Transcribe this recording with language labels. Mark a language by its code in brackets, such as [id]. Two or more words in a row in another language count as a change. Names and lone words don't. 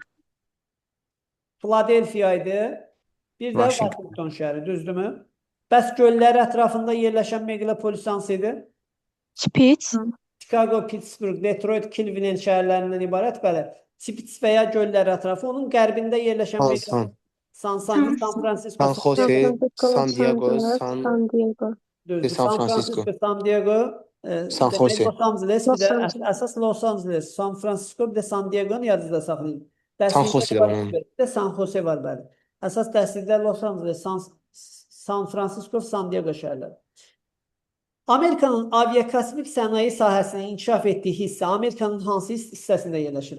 [az] Philadelphia idi. Bir də Washington. Washington şəhəri, düzdürmü? Bəs göllər ətrafında yerləşən meqalopolis hansı idi? Spitz. Chicago, Pittsburgh, Detroit, Cleveland şəhərlərindən ibarət, bəli. Spitz və ya göllər ətrafı. Onun qərbində yerləşən San Francisco, San Jose, San Diego, San Diego. düzdür. San Francisco. San Diego, San demək Jose. Los Angeles, bir Los də Angeles. əsas Los Angeles, San Francisco, bir də San Diego'nu yadınızda saxlayın. San Jose var onun. Bir də San Jose var, bəli. Əsas dərsliklər Los Angeles, San Francisco, San Diego şəhərləri. Amerikanın aviakosmik sənaye sahəsinin inkişaf etdiyi hissə Amerikanın hansı hissəsində yerləşir?